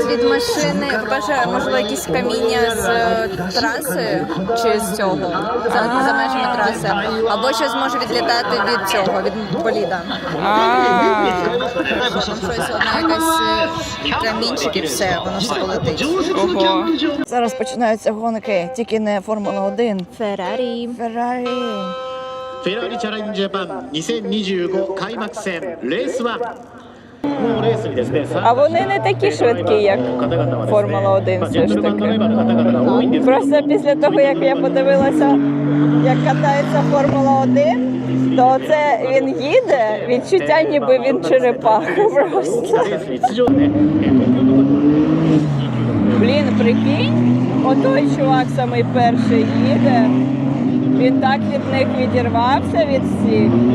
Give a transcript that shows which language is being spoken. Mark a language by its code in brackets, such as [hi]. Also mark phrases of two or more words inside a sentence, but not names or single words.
[uk] Від машини, по-перше, можливо, якісь каміння з траси чи з цього, за межами траси, або щось може відлітати від цього, від боліда. Там щось, одна якась камінчик і все, воно все полетить. Ого. Зараз починаються гонки, тільки не Формула-1. Феррарі. Феррарі. [ja] フェラーリチャレンジジャパン2025開幕戦レース1もうレースにですね [uk] А вони не такі швидкі, як Формула-1 все ж таки. Просто після того, як я подивилася, як катається Формула-1, то це він їде, відчуття ніби він черепаха просто. Блін, прикинь, отой чувак самий перший їде, він так від них відірвався від всіх.